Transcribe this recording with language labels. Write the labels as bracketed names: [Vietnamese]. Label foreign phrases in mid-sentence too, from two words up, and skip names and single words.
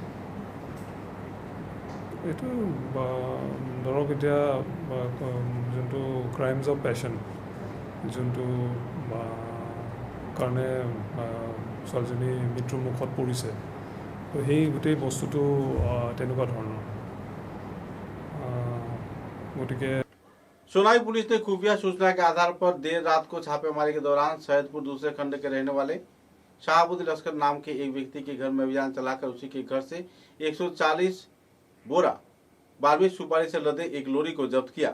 [Assamese] এইটো ধৰক এতিয়া যোনটো [English] crimes of passion, [Assamese] যোনটো কাৰণে ছোৱালীজনী মৃত্যুৰ মুখত পৰিছে, তো সেই গোটেই বস্তুটো তেনেকুৱা ধৰণৰ। গতিকে [Hindi] सोनाई पुलिस ने खुफिया सूचना के आधार पर देर रात को छापेमारी के दौरान सैदपुर दूसरे खंड के रहने वाले शाहबुद्दीन लश्कर नाम के एक व्यक्ति के घर में अभियान चलाकर उसी के घर से 140 बोरा 12वीं सुपारी से लदे एक लोरी को जब्त किया।